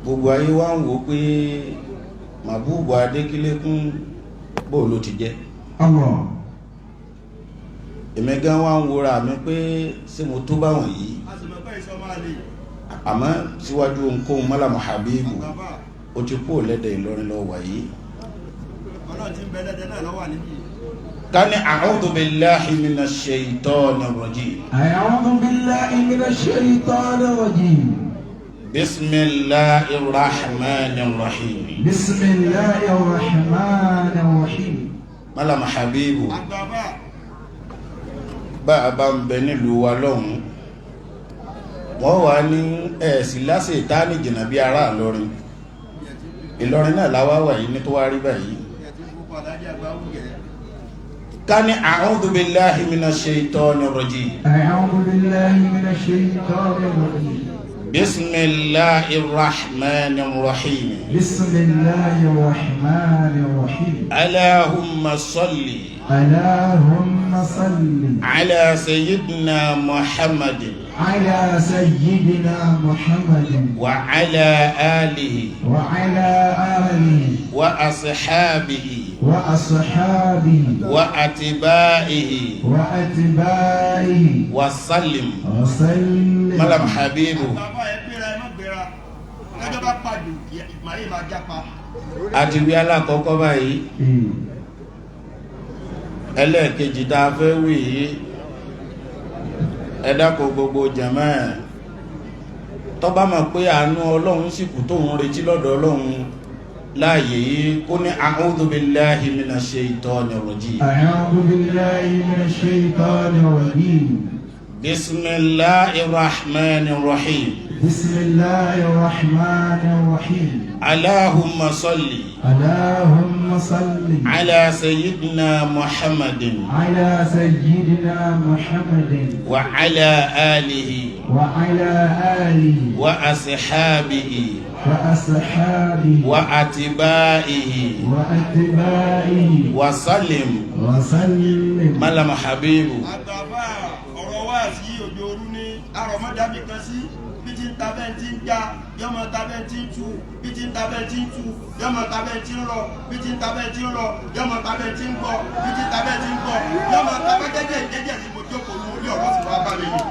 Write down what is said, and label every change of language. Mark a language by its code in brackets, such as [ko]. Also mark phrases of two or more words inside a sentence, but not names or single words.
[yo] gbogbo ayé wá ń wò pé Mahbubu Adékílékún bó ló ti jẹ́. Èmi gan wá ń wòra mi pé ṣé mo tó báwọn yìí. Àmọ́ síwájú ohunkóhun mọ́lá Habibu ó ti kú lẹ́dẹ̀ Ìlọrin lọ wà yìí. [ar] Kani أعوذ بالله من الشيطان الرجيم. أعوذ بالله من الشيطان الرجيم. بسم الله الرحمن الرحيم. بسم الله الرحمن الرحيم. [yo] Mọ́lá Habibu bá a bá ń bẹ nílùú wa lọ́hùn wọ́n wà ní ẹ̀sì lásì ìtáni jìnà bí ará Ìlọrin. Ìlọrin náà láwá wà yìí ní tó wá rí báyìí. ká ní [ar] أعوذ بالله من الشيطان الرجيم. أعوذ بالله من الشيطان الرجيم. بسم الله الرحمن الرحيم. بسم الله الرحمن الرحيم. اللهم صل. اللهم صل على سيدنا محمد على سيدنا محمد وعلى آله وأصحابه وأتباعه وسلم. [yo] ملام حبيبه àti wí alákọ̀ọ́kọ́ báyìí ẹlẹ́ẹ̀kejì tá a fẹ́ wí ẹ dákun gbogbo jàmáà tó bá mọ̀ pé àánú Ọlọ́run sì kù tó ń retí lọ́dọ̀ Ọlọ́run láàyè yìí kó ní [ar] أعوذ بالله من الشيطان الرجيم. أعوذ بالله من الشيطان الرجيم. بسم الله الرحمن الرحيم. بسم الله الرحمن الرحيم. اللهم صل. اللهم صل على سيدنا محمد على سيدنا محمد وعلى آله وأصحابه وأتباعه وسلم. [yo] ملام حبيبه bí tí ń tabẹ́ tí ń já yọmọ tabẹ́ tí ń tú bí tí ń tabẹ́ tí ń tú yọmọ tabẹ́ tí ń rọ bí tí ń tabẹ́ tí ń rọ yọmọ tabẹ́ tí ń gbọ́ bí tí ń tabẹ́ tí ń gbọ́ yọmọ tabẹ́ jẹ́jẹ́ tí mo jókòó ní orí ọ̀rọ̀ sì wá bá mi yìí.